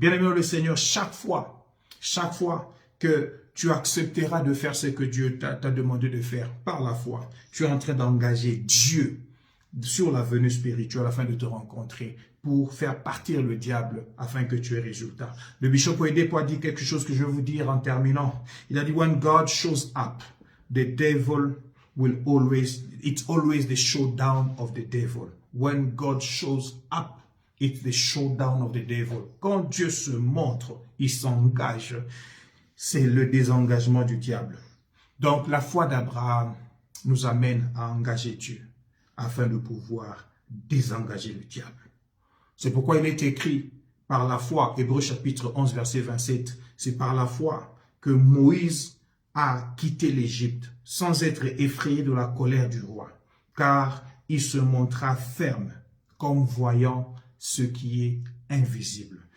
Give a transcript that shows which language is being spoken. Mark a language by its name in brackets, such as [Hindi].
[French] Bien-aimé le Seigneur, chaque fois que tu accepteras de faire ce que Dieu t'a demandé de faire par la foi, tu es en train d'engager Dieu sur la venue spirituelle afin de te rencontrer, pour faire partir le diable afin que tu aies résultat. Le bishop Oyedepo a dit quelque chose que je vais vous dire en terminant. Il a dit, [English] when God shows up, the devil will it's always the showdown of the devil. When God shows up, it's the showdown of the devil. [French] Quand Dieu se montre, il s'engage, c'est le désengagement du diable. Donc la foi d'Abraham nous amène à engager Dieu afin de pouvoir désengager le diable. C'est pourquoi il est écrit par la foi, Hébreux chapitre 11 verset 27, c'est par la foi que Moïse a quitté l'Égypte sans être effrayé de la colère du roi, car il se montra ferme comme voyant ce qui est invisible.